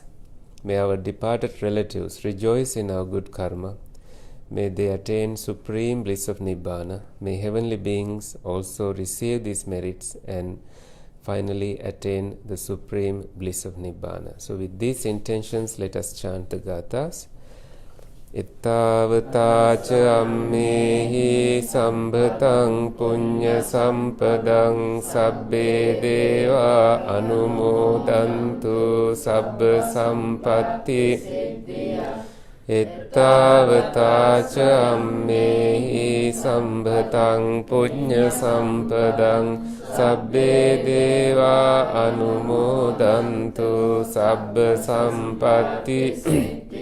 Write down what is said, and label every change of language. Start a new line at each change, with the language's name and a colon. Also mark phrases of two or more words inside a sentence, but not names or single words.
English: May our departed relatives rejoice in our good karma. May they attain supreme bliss of Nibbana. May heavenly beings also receive these merits and finally attain the supreme bliss of Nibbana. So with these intentions, let us chant the gathas.
Pali: Ittavata ca ammehi sambhatang punya sampadang sabbe deva anumodantu sabba sampatti. Ittavata ca ammehi sambhatang punya sampadang sabbe deva anumodantu sabba sampatti.